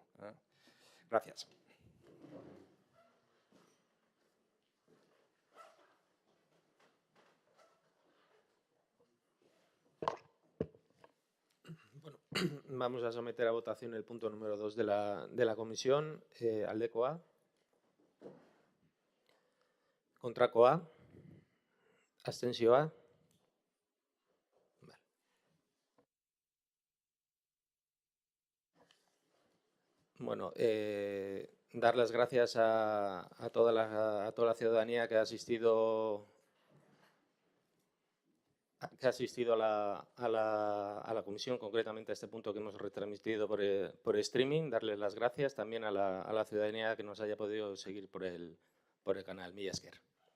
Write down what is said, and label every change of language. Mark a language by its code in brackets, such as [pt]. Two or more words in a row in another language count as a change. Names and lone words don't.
[es] Gracias. Bueno, vamos a someter a votación el punto número 2 de la comisión. [eu] Aldekoa. Kontrakoa. Abstentzioa. Vale. [es] Bueno, dar las gracias a toda la ciudadanía que ha asistido a la comisión, concretamente a este punto que hemos retransmitido por streaming. Darles las gracias también a la ciudadanía que nos haya podido seguir por el canal. [eu] Mila esker.